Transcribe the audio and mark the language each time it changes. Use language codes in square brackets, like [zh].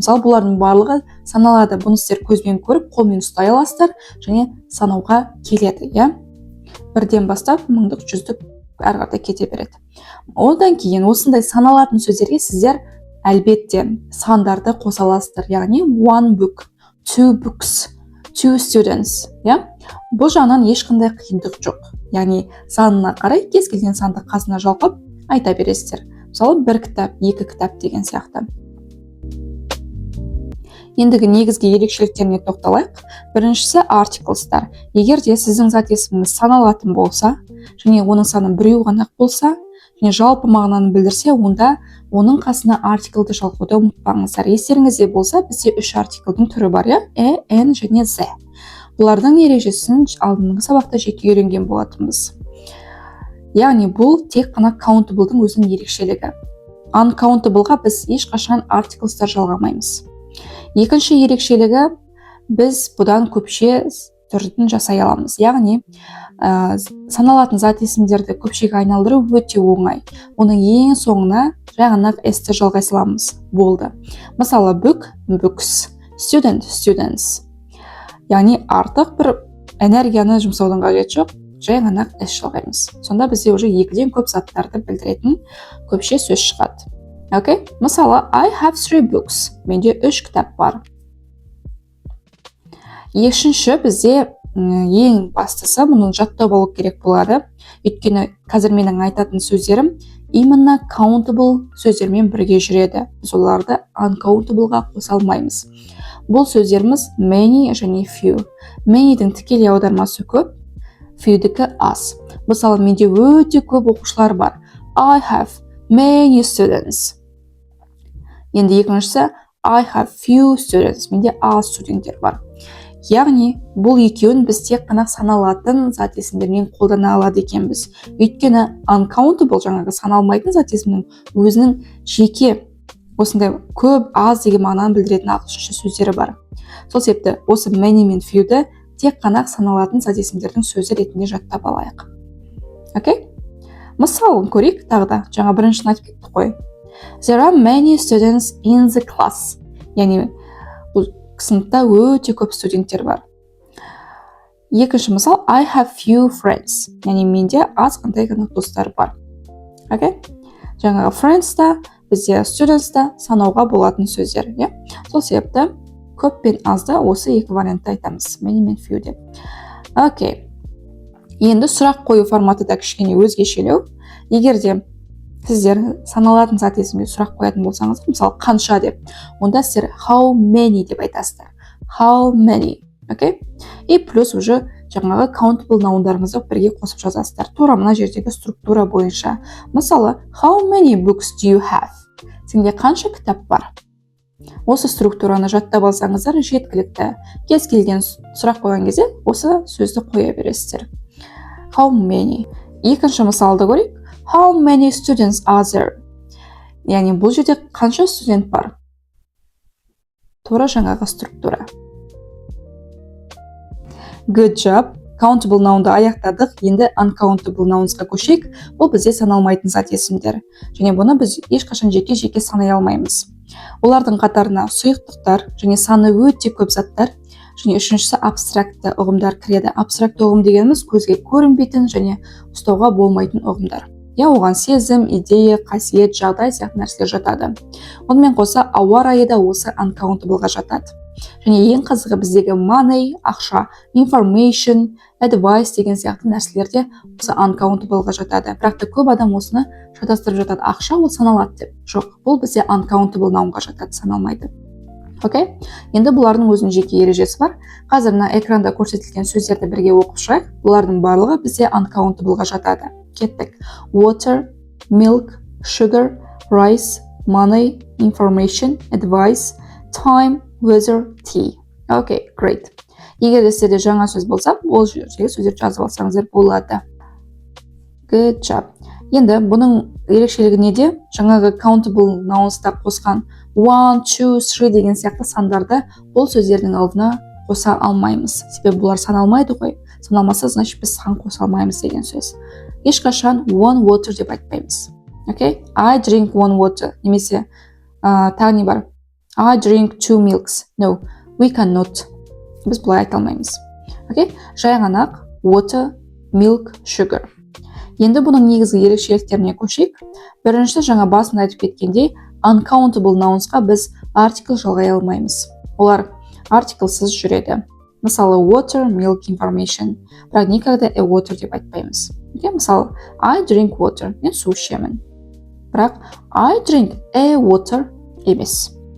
[kk] Мысалы, бұлардың барлығы саналады. Бұны сіздер көзбен көріп, қолмен ұстай аласыздар және санауға келеді, иә? Бірден бастап мыңдық, жүздік әрі қарай кете береді. Одан кейін осындай саналатын сөздерге сіздер әлбетте сандарды қоса аласыздар. [en] Яғни one book, two books, two students, иә? [kk] Бұл жағынан ешқандай қиындық жоқ. Яғни санына қарай кез келген санды қасына жалғап айта бересіздер. Мысалы, бір кітап, екі кітап деген сияқты. Ендігі негізгі ерекшеліктеріне тоқталайық. Біріншісі articles'тар. Егер де сіздің зат есіміңіз саналатын болса, және оның саны біреу ғана болса, және жалпы мағынаны білдірсе, онда оның қасына артиклді жалғауды ұмытпаңыздар. Естеріңізде болса, бізде үш артиклдің түрі бар, иә? N және Z. Бұлардың ережесін алдыңғы сабақта жеке үйренген болатынбыз. Яғни бұл тек қана countable'дың өзінің ерекшелігі. Uncountable'ға біз ешқашан articles'тар жалғамаймыз. Екінші ерекшелігі, біз бұдан көпше түрін жасай аламыз. Яғни саналатын зат есімдерді көпшеге айналдыру өте оңай. Оның ең соңына жаңағы s-ті жалғай саламыз. Болды. [en] Мысалы, book, books, student, students. [kk] Яғни артық бір энергияны жұмсаудың қажеті жоқ, жай ғана s жалғаймыз. Сонда бізде уже екіден көп заттарды білдіретін көпше сөз шығады. Окей? [en] Мысалы, I have 3 books. [kk] Менде 3 кітап бар. Екінші бізде ең бастысы мұның жаттап алу керек болады. Өйткені қазір менің айтатын сөздерім именно countable сөздермен бірге жүреді. Біз оларды uncountable'ға қоса алмаймыз. Бұл сөздеріміз many және few. Many'дің тікелей аудармасы көп, few'дікі аз. Мысалы, менде өте көп оқушылар бар. [en] I have many students. [kk] Енді екіншісі [en] I have few students. [kk] Менде аз студенттер бар. Яғни, бұл екеуін біз тек қана саналатын зат есімдермен қолдана алады екенбіз. Өйткені uncountable жаңағы саналмайтын зат есімнің өзінің жеке осындай көп, аз деген мағынаны білдіретін ағылшынша сөздері бар. Сол себепті осы many мен few'ді тек қана саналатын зат есімдердің сөзі ретінде жаттап алайық. Окей? Мысалын көрейік тағы да. Жаңа біріншісін айтып кеттік қой. [en] There are many students in the class. [kk] Яғни сыныпта өте көп студенттер бар. Екінші мысал, [en] I have few friends. [kk] Яғни менде аз қандай ғана достар бар. Окей? Жаңағы friends та, бізде students та санауға болатын сөздер. Сол себепті көп пен азды осы екі вариантты айтамыз. Many мен few деп. Окей. Енді сұрақ қою форматы да кішкене өзгешелеу. Егер де сіздер саналатын зат есімге сұрақ қоятын болсаңыз, мысалы қанша деп, онда сіздер how many деп айтасыздар. [en] How many. Окей? [kk] И плюс уже жаңағы countable наундарыңызды бірге қосып жазасыздар. Тура мына жердегі структура бойынша. [en] Мысалы, how many books do you have? [kk] Сенде қанша кітап бар? Осы структураны жаттап алсаңыздар жеткілікті. Кез келген сұрақ қойған кезде осы сөзді қоя бересіздер. [en] How many. [kk] Екінші мысалды көрейік. [en] How many students are there? [kk] Яғни бұл жерде қанша студент бар? Тура жаңағы структура. [en] Good job. [kk] Countable noun'ды аяқтадық. Енді uncountable nouns'ға көшейік. Бұл бізде саналмайтын зат есімдер. Және бұны біз ешқашан жеке-жеке санай алмаймыз. Олардың қатарына сұйықтықтар және саны өте көп заттар және үшіншісі абстрактты ұғымдар кіреді. Абстракт ұғым дегеніміз көзге көрінбейтін және ұстауға болмайтын ұғымдар. Оған сезім, идея, қасиет, жағдай сияқты нәрселер жатады. Онымен қоса ауа райы да осы uncountable-ға жатады. Және ең қызығы біздегі money, ақша, information, advice деген сияқты нәрселер де осы uncountable-ға жатады. Бірақ та көп адам осыны шатастырып жатады. Ақша ол саналады деп. Жоқ, бұл бізде uncountable наунға жатады, саналмайды. Окей? Енді бұлардың өзінің жеке ережесі бар. Қазір мына экранда көрсетілген сөздерді бірге оқып шығайық. Бұлардың барлығы бізде uncountable-ға жатады. Кеттік. [en] Water, milk, sugar, rice, money, information, advice, time, weather, tea. Окей, great. [kk] Егер де сізде жаңа сөз болса, ол жерге сөздерді жазып алсаңыздар болады. [en] Good job. [kk] Енді бұның ерекшелігі неде? Жаңағы countable nouns-та қосқан 1, 2, 3 деген сияқты сандарды бұл сөздердің алдына қоса алмаймыз. Себебі бұлар саналмайды ғой. Саналмаса, значит біз сан қоса алмаймыз деген сөз. Ешқашан [en] one water [kk] деп айтпаймыз. [en] Okay? I drink one water. [kk] Немесе тағы не бар? [en] I drink 2 milks. No, we cannot. [kk] Біз бұлай айта алмаймыз. [en] Okay? Жай ғана water, milk, sugar. [kk] Енді бұның негізгі ерекшеліктеріне көшейік. Біріншісі жаңа басында айтып кеткендей, uncountable nouns-қа біз article жалғай алмаймыз. Олар article-сыз жүреді. Мысалы water, milk, information. Бірақ никогда a water деп айтпаймыз. [en] Мысалы I drink water. [kk] Мен су ішемін. [en] Бірақ I drink a water емес.